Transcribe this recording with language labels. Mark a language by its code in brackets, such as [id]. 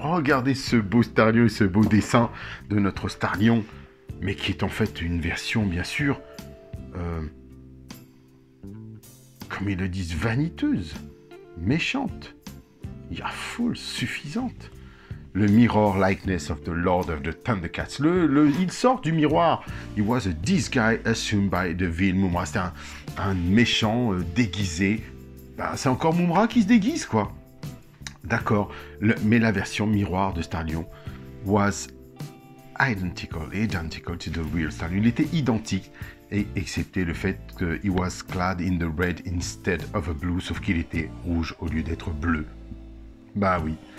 [fr] Regardez ce beau Starlion et ce beau dessin de notre Starlion, mais qui est en fait une version, bien sûr, comme ils le disent, vaniteuse, méchante, full, suffisante. [en] Le mirror likeness of the Lord of the Thundercats. [fr] Il sort du miroir. [en] He was a disguise assumed by the vil Mumm-Ra. [fr] C'était un méchant déguisé. C'est encore Mumm-Ra qui se déguise, quoi. D'accord. Mais la version miroir de Starlion [en] was identical to the real Starlion. [fr] Il était identique, excepté le fait que [en] he was clad in the red instead of a blue, [fr] sauf qu'il était rouge au lieu d'être bleu. Bah oui.